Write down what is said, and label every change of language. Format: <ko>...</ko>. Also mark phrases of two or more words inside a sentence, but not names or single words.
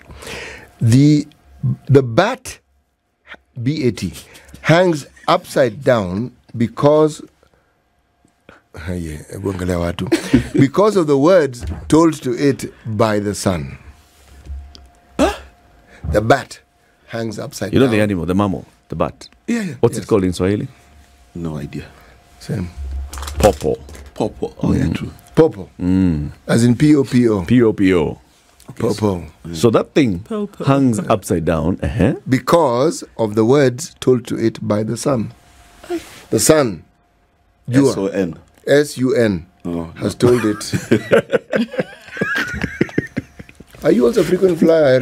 <en>The bat, B-A-T, hangs upside down because because of the words told to it by the sun. The bat hangs upside down. You know the animal, the mammal, the bat? Yeah. What's it called in Swahili? No idea. Same. Popo. Popo. Oh, yeah, true. Popo. As in P-O-P-O. P-O-P-O. Popo. So that thing hangs upside down because of the words told to it by the sun. The sun. S-O-N. S-U-N has told it. Are you also a frequent flyer?</en>